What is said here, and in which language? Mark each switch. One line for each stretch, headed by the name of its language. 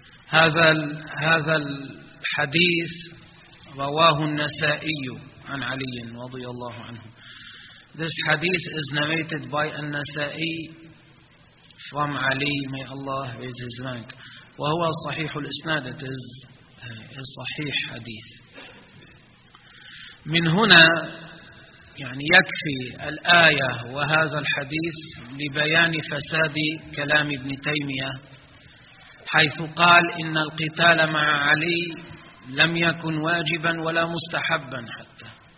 Arabic: هذا الحديث رواه النسائي عن علي رضي الله عنه.
English: This hadith is narrated by النسائي from Ali, may Allah raise his rank.
Arabic: وهو صحيح الإسناد,
English: it is
Arabic: صحيح حديث. من هنا يعني يكفي الآية وهذا الحديث لبيان فساد كلام ابن تيمية, حيث قال إن القتال مع علي لم يكن واجبا ولا مستحبا حتى.